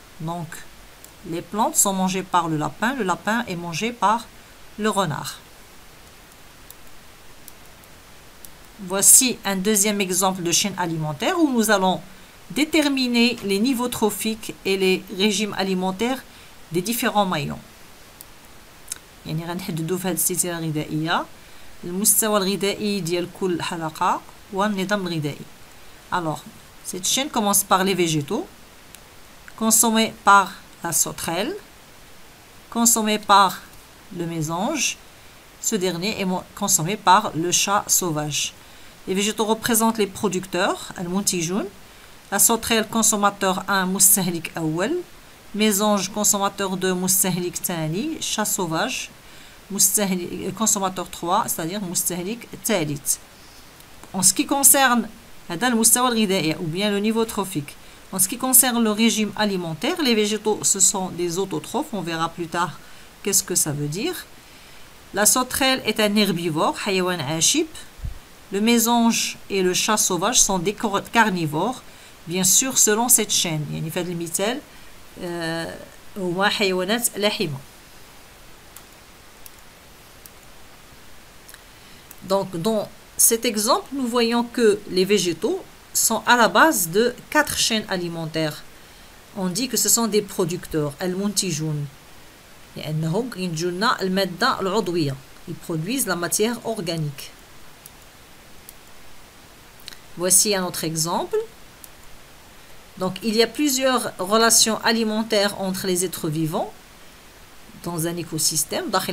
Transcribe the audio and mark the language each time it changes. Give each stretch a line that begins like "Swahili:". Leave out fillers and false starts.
French: Donc, les plantes sont mangées par le lapin est mangé par le renard. Voici un deuxième exemple de chaîne alimentaire où nous allons déterminer les niveaux trophiques et les régimes alimentaires des différents maillons.
Arabic: يعني غنحددوا في هذه السلسله الغذائيه المستوى الغذائي ديال كل حلقه والنظام الغذائي.
French: Alors, cette chaîne commence par les végétaux consommés par la sauterelle, consommés par le mésange. Ce dernier est consommé par le chat sauvage. Les végétaux représentent les producteurs, al-muntijoun. La sauterelle consommateur 1, mustahlik awwal. Mésange consommateur 2, mustahlik tani. Chat sauvage, consommateur 3, c'est-à-dire mustahlik talit. En ce qui concerne ou bien le niveau trophique, en ce qui concerne le régime alimentaire, les végétaux, ce sont des autotrophes. On verra plus tard qu'est-ce que ça veut dire. La sauterelle est un herbivore, hayawan ashib. Le mésange et le chat sauvage sont des carnivores. Bien sûr, selon cette chaîne.
Arabic: يعني في هذا المثال هما حيوانات لاحمة.
French: Donc, dans cet exemple, nous voyons que les végétaux sont à la base de 4 chaînes alimentaires. On dit que ce sont des producteurs, al-muntijoun.
Arabic: لأنهم ينتجوا لنا المادة العضوية.
French: Ils produisent la matière organique. Voici un autre exemple. Donc, il y a plusieurs relations alimentaires entre les êtres vivants dans un écosystème.